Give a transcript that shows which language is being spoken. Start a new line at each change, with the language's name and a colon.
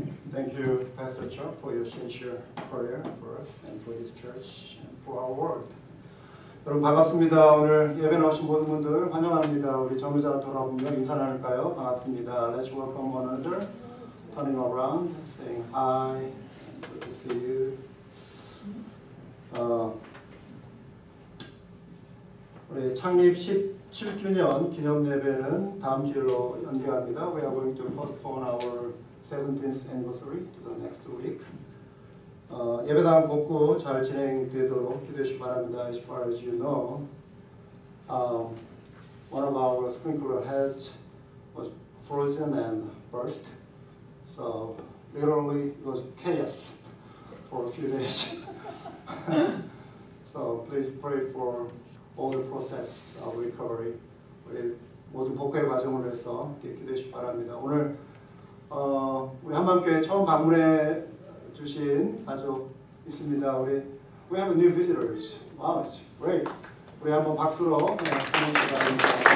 English: Thank you, Pastor Chuck, for your sincere prayer for us and for this church and for our world.
Korean: 여러분 반갑습니다. 오늘 예배 나오신 모든 분들 환영합니다. 우리 전무자 돌아보며 인사 나눌까요? 반갑습니다.
English: Let's welcome one another. Turning around, saying hi, good to see you.
Korean: 우리 창립 17주년 기념 예배는 다음 주로 연기합니다.
English: We are going to postpone our 17th anniversary to the next week.
Korean: 예배당 복구 잘 진행되도록 기도해 주시기 바랍니다.
English: As far as you know, one of our sprinkler heads was frozen and burst. So literally it was chaos for a few days. So please pray for all the process of recovery.
Korean: 우리 모든 복구의 과정을 위해서 기도해 주시기 바랍니다. 오늘 우리 한밤교회 처음 방문해 주신 가족 있습니다.
English: We have new visitors. Wow, it's great.
Korean: 우리 한번 박수로 환영해 바랍니다.